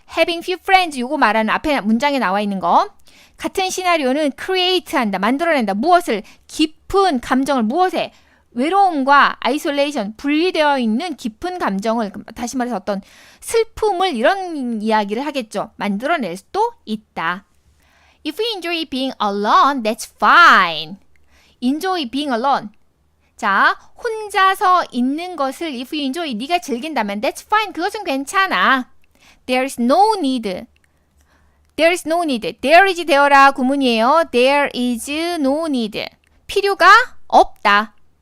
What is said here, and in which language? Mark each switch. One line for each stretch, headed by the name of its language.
Korean: having few friends 요거 말하는 앞에 문장에 나와 있는 거. 같은 시나리오는 create 한다. 만들어낸다. 무엇을? 깊은 감정을 무엇에? 외로움과 isolation 분리되어 있는 깊은 감정을 다시 말해서 어떤 슬픔을 이런 이야기를 하겠죠. 만들어낼 수도 있다.
English: If you enjoy being alone, that's fine. Enjoy being alone.
Korean: 자, 혼자서 있는 것을
English: if you enjoy,
Korean: 네가 즐긴다면
English: that's fine.
Korean: 그것은 괜찮아.
English: There's no need. There is
Korean: 되어라 구문이에요.
English: There is no need.
Korean: 필요가 없다.